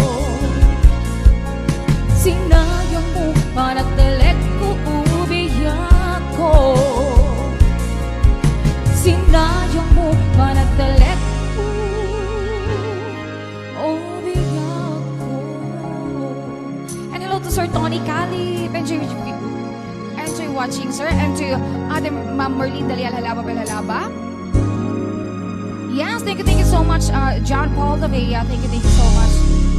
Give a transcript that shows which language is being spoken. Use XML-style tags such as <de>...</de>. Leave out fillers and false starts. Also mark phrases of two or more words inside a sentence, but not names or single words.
<ilo>Sinayang mo panagtalek ko, ubiyak ko. Sinayang mo panagtalek ko, ubiyak ko.</ilo> <en>and hello to Sir Tony Cali, enjoy watching, sir, and to Ate Ma'am Merlin Dalial Halaba Belalaba. Yes, thank you so much, John Paul Lavea, thank you so much.</en>